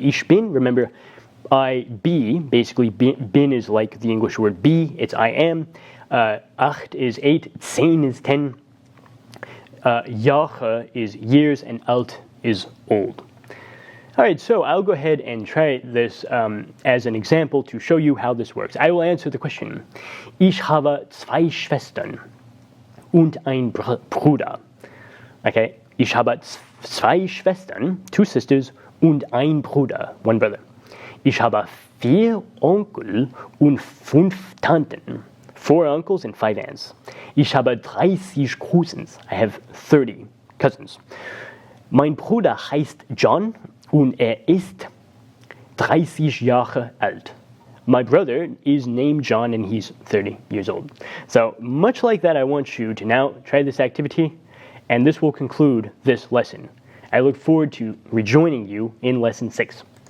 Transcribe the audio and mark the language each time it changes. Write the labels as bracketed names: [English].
[German] Ich bin, [English] remember, I be, basically bin is like the English word be, it's I am. 8 is 8, 10 is 10. Jahre is years, and alt is old. All right, so I'll go ahead and try this as an example to show you how this works. I will answer the question. [German] Ich habe 2 Schwestern und ein Bruder. Okay, ich habe 2 Schwestern, [English] 2 sisters, [German] und ein Bruder, [English] 1 brother. [German] Ich habe 4 Onkel und 5 Tanten. [English] 4 uncles and 5 aunts. [German] Ich habe 30 Cousins. [English] I have 30 cousins. [German] Mein Bruder heißt John und ist 30 Jahre alt. [English] My brother is named John and he's 30 years old. So much like that, I want you to now try this activity, and this will conclude this lesson. I look forward to rejoining you in lesson 6.